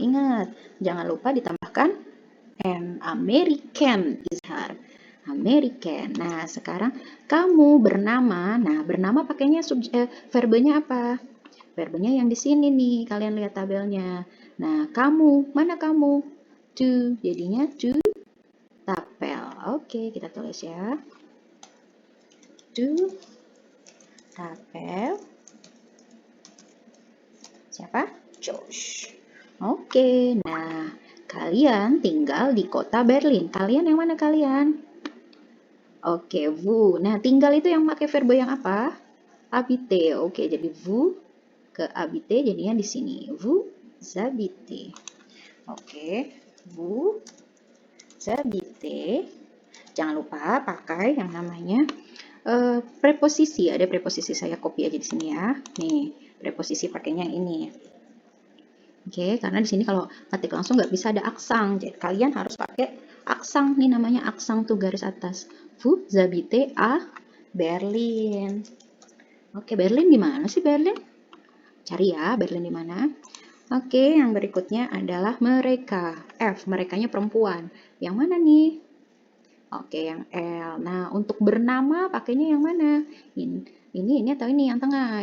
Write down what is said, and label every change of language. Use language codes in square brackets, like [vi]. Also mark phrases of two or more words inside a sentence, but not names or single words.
[id] Ingat, jangan lupa ditambahkan N. American izhar. American. Nah, sekarang kamu bernama. Nah, bernama pakainya verbenya apa? Verbenya yang di sini nih. Kalian lihat tabelnya. Nah, kamu. Mana kamu? Tu. Jadinya [fr] tu t'appelles. [id] Oke, kita tulis ya. [fr] Tu s'appelle. [id] Siapa? Josh. Oke, nah kalian tinggal di kota Berlin. Kalian yang mana kalian? Oke, vous. Nah, tinggal itu yang pakai verbo yang apa? Habiter. Oke, jadi vous ke habiter jadinya di sini. [fr] Vous habitez. Oke, vous habitez. [id] Jangan lupa pakai yang namanya preposisi. Ada preposisi, saya copy aja di sini ya. Nih, preposisi pakainya ini. Oke, karena di sini kalau ketik langsung nggak bisa ada aksang. Jadi kalian harus pakai aksang. Nih namanya aksang tuh garis atas. [fr] Vous habitez à Berlin. [id] Oke, Berlin di mana sih Berlin? Cari ya, Berlin di mana. Oke, yang berikutnya adalah mereka. F, merekanya perempuan. Yang mana nih? Oke, yang L. Nah, untuk bernama pakainya yang mana? Ini atau ini yang tengah?